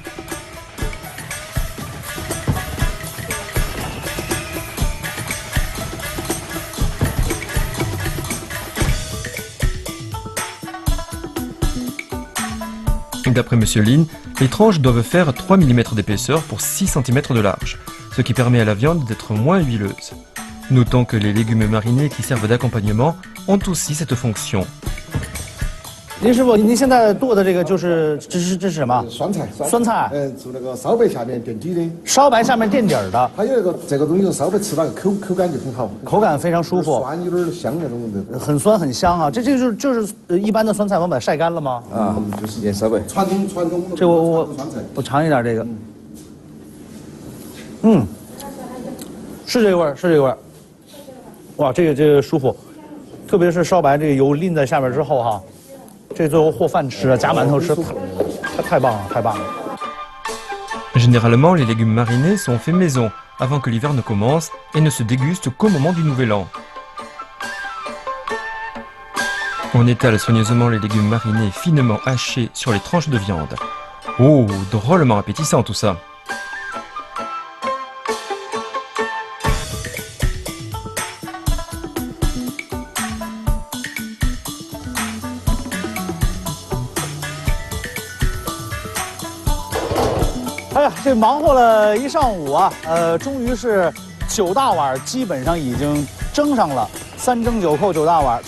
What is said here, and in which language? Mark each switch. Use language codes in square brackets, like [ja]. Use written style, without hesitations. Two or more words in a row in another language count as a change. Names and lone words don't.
[fr] D'après M. Lin, les tranches doivent faire 3 mm d'épaisseur pour 6 cm de large, ce qui permet à la viande d'être moins huileuse. Notons que les légumes marinés qui servent d'accompagnement ont aussi cette fonction. [zh] 林师傅，您现在剁的这个这是什么？酸菜。酸菜。做那个烧白下面垫底的。烧白下面垫底的。它有这个东西烧白吃那个口感就很好。口感非常舒服。酸有点香那种的。很酸很香啊！这就是一般的酸菜，我们把它晒干了吗？啊，就是也烧白。传统。这我尝一点这个。嗯，是这个味儿，是这个味儿。哇，这个舒服，特别是烧白这个油淋在下面之后哈，这最后和饭吃啊，夹馒头吃，太棒了，太棒了。 [fr] Généralement, les légumes marinés sont faits maison avant que l'hiver ne commence et ne se dégustent qu'au moment du Nouvel An. On étale soigneusement les légumes marinés finement hachés sur les tranches de viande. Oh, drôlement appétissant tout ça! [zh] 哎呀，这忙活了一上午啊，终于是9大碗基本上已经蒸上了，3蒸9扣9大碗。